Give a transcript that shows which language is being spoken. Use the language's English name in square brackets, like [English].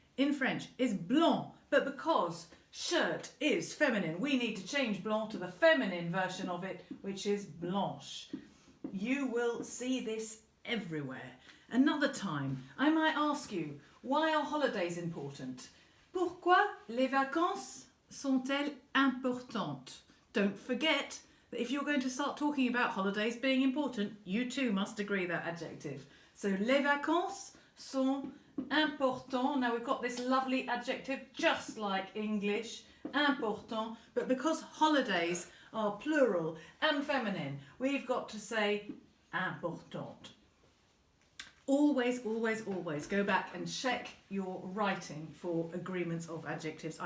[English] In French is blanc, but because shirt is feminine, we need to change blanc to the feminine version of it, which is blanche. You will see this everywhere. Another time, I might ask you, why are holidays important? [French] Pourquoi les vacances sont-elles importantes? [English] Don't forget that if you're going to start talking about holidays being important, you too must agree that adjective. [French] So les vacances sont importants. [English] Now we've got this lovely adjective just like English, important, but because holidays are plural and feminine, we've got to say important. Always, always, always go back and check your writing for agreements of adjectives.